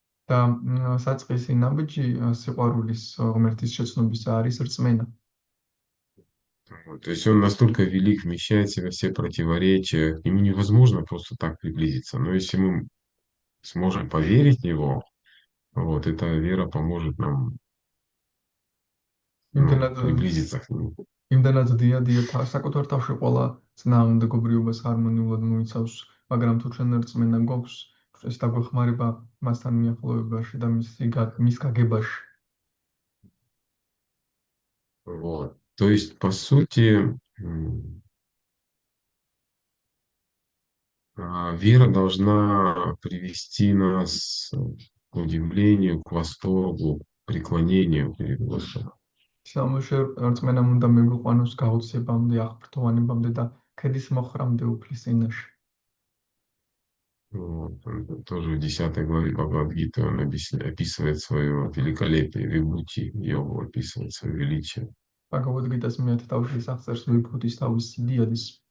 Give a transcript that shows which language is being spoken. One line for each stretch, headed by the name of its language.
Georgian: და საწყისი ნაბიჯი სიყვარულის ღმერთის შეცნობისა არის რწმენა.
Russian: Вот. То есть он настолько велик, вмещает в себя все противоречия, к нему невозможно просто так приблизиться. Но если мы сможем поверить в него, вот, эта вера поможет нам приблизиться к нему.
Georgian: იმდანაც დიადია საკუთარ თავში ყველა წინააღმდეგობრიობას ჰარმონიულად მოიცავს, მაგრამ თუ ჩვენ რწმენა გვაქვს, ეს დაგვეხმარება მასთან მიახლოებაში და მის გაგებაში.
Russian: Вот. То есть, по сути, вера должна привести нас к удивлению, к восторгу, к преклонению перед Господом.
Georgian: სიამოვნებაში რწმენამ უნდა მიგვიყვანოს გაოცებამდე, აღფრთოვანებამდე და ქედის მოხრამდე უფლის წინაშე.
Russian: Вот. Тоже в 10 главе Бхагавад-гиты он описывает свое великолепие, вибхути, йогу описывает свое величие.
Georgian: Бхагавад-гитас მე-10 თავში აღწერს ვიბჰუტის თავის სიდიადის.